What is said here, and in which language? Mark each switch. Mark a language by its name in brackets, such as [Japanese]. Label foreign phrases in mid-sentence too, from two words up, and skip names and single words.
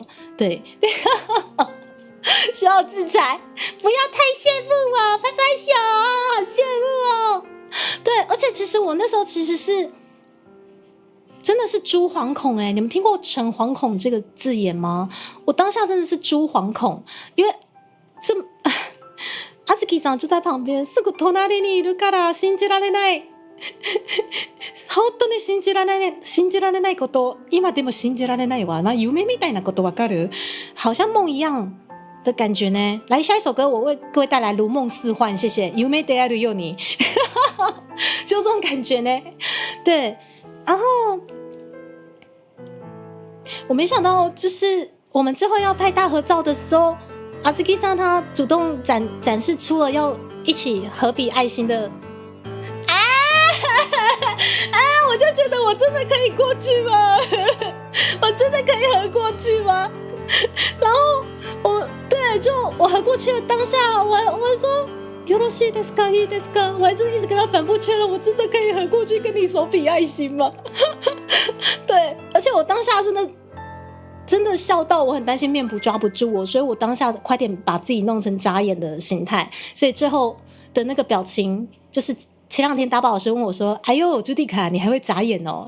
[Chinese] 对，需要自裁，不要太羡慕我，拍拍手，好羡慕哦。对，而且其实我那时候其实是。真的是猪惶恐你们听过诚惶恐这个字眼吗？我当下真的是猪惶恐，因为阿兹基さん就在旁边， [Japanese] すぐ隣にいるから信じられない。本当に信じられないこと、今でも信じられないわ。夢みたいなことわかる？ [Chinese] 好像梦一样的感觉呢。来，下一首歌我为各位带来《如梦似幻》，谢谢。 [Japanese] 夢であるように， [Chinese] 就这种感觉呢。对，然后。我没想到，就是我们最后要拍大合照的时候，阿兹基桑他主动展示出了要一起合笔爱心的，我就觉得我真的可以过去吗？我真的可以合过去吗？然后我合过去的当下，我说。 [Japanese] よろしいですか？いいですか？ [Chinese] 我还是一直跟他反复确认，我真的可以合过去跟你手比爱心吗？对，而且我当下真的笑到我很担心面谱抓不住我，所以我当下快点把自己弄成眨眼的形态，所以最后的那个表情就是前2天大宝老师问我说：“哎呦，朱蒂卡，你还会眨眼哦？”